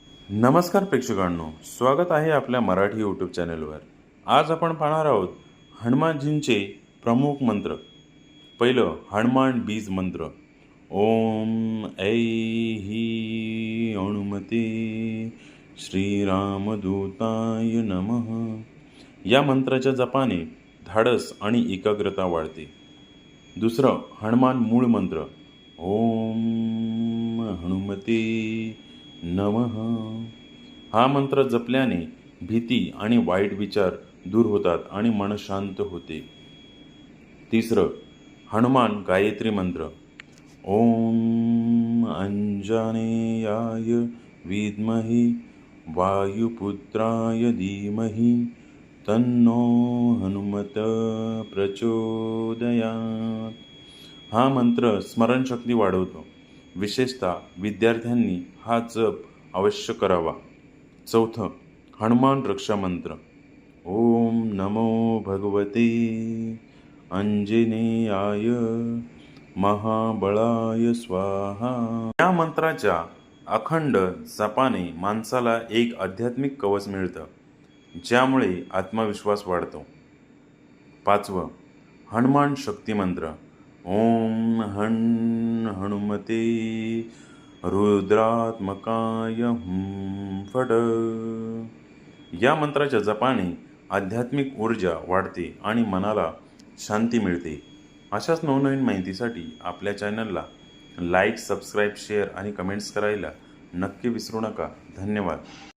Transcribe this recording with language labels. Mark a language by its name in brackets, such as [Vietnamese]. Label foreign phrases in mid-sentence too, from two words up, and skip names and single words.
[Marathi] नमस्कार प्रेक्षकांनो, स्वागत आहे आपल्या मराठी यूट्यूब चॅनलवर। आज आपण पाहणार आहोत हनुमानजींचे प्रमुख मंत्र। पहिलं हनुमान बीज मंत्र। [Sanskrit] ओम ऐ हनुमते श्रीरामदूताय नमः। [Marathi] या मंत्राच्या जपाने धाडस आणि एकाग्रता वाढते। दुसरं हनुमान मूळ मंत्र। [Sanskrit] ओम हनुमते नमः। [Marathi] हा मंत्र जपल्याने भीती आणि वाईट विचार दूर होतात आणि मन शांत होते। तिसरं हनुमान गायत्री मंत्र। [Sanskrit] ओम अंजनेयाय विद्महे वायुपुत्राय धीमहि तन्नो हनुमत प्रचोदयात। [Marathi] हा मंत्र स्मरणशक्ती वाढवतो। विशेषतः विद्यार्थ्यांनी हा जप अवश्य करावा। चौथं हनुमान रक्षा मंत्र। [Sanskrit] ओम नमो भगवते अंजनेयाय महाबळाय स्वाहा। [Marathi] या मंत्राच्या अखंड जपाने माणसाला एक आध्यात्मिक कवच मिळतं, ज्यामुळे आत्मविश्वास वाढतो। पाचवं हनुमान शक्ती मंत्र। [Sanskrit] ओम हनुमते रुद्रात्मकाय फट। [Marathi] या मंत्राच्या जपाने आध्यात्मिक ऊर्जा वाढते आणि मनाला शांती मिळते। अशाच नवनवीन माहितीसाठी आपल्या चॅनलला [English] like, subscribe, share [Marathi] आणि कमेंट्स करायला नक्की विसरू नका। धन्यवाद।